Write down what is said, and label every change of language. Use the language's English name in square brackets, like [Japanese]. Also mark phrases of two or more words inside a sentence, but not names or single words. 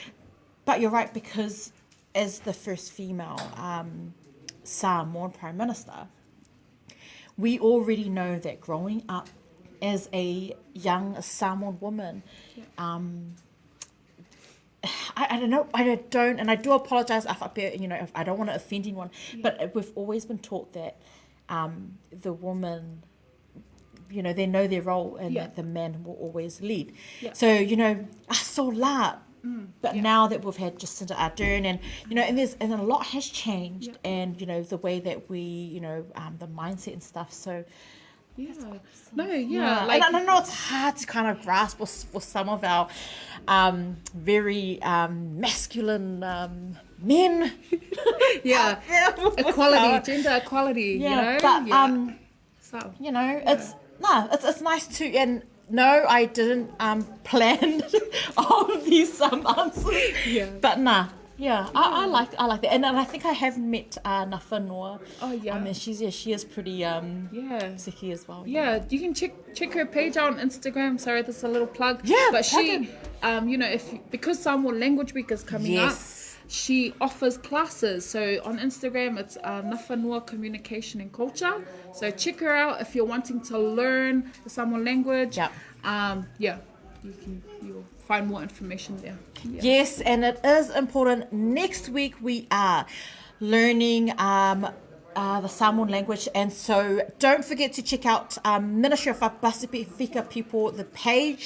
[English] But you're right, because as the first female Samoan Prime Minister, we already know that growing up as a young Samoan woman, I don't know, and I do apologize if I don't want to offend anyone, but we've always been taught that the woman, they know their role and that the man will always lead. Yeah. So, [Samoan] aso la. [English] But now that we've had Jacinda Ardern and a lot has changed and, the way that we, the mindset and stuff. So, like, and I know it's hard to kind of grasp for some of our very masculine men. Equality, gender equality, but so it's nice to, and no, I didn't plan all of these answers. But I like that, and I think I have met na whanua. Oh yeah. I mean, she is pretty sicky as well. Yeah, you can check her page out on Instagram. Sorry, this is a little plug. Yeah, but she, because Samoan Language Week is coming up, she offers classes. So on Instagram, it's na whanua Communication and Culture. So check her out if you're wanting to learn the Samoan language. You'll find more information there. Yes, and it is important. Next week we are learning the Samoan language, and so don't forget to check out Ministry of Pasifika People, the page.